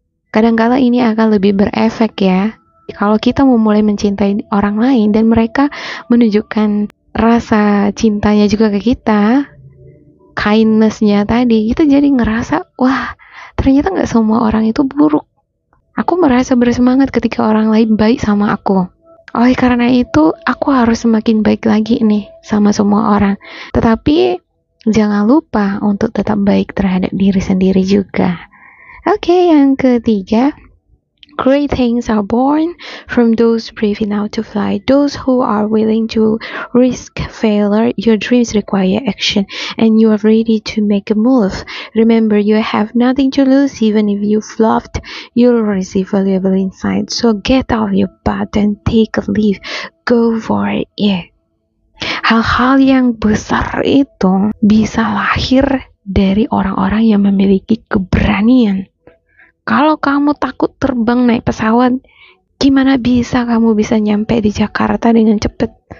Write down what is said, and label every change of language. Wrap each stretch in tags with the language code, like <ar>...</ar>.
<id>Kadang-kala ini akan lebih berefek ya. Kalau kita memulai mencintai orang lain dan mereka menunjukkan rasa cintanya juga ke kita, kindness-nya tadi, kita jadi ngerasa, wah, ternyata gak semua orang itu buruk. Aku merasa bersemangat ketika orang lain baik sama aku. Oleh karena itu, aku harus semakin baik lagi nih sama semua orang. Tetapi Jangan lupa untuk tetap baik terhadap diri sendiri juga. Oke, yang ketiga,</id> <en>great things are born from those brave enough to fly, those who are willing to risk failure. Your dreams require action, and you are ready to make a move. Remember, you have nothing to lose. Even if you flopped, you'll receive valuable insight. So get off your butt and take a leap. Go for it, yeah.</en> <id>Hal-hal yang besar itu bisa lahir dari orang-orang yang memiliki keberanian. Kalau kamu takut terbang naik pesawat, gimana bisa kamu bisa nyampe di Jakarta dengan cepat?</id>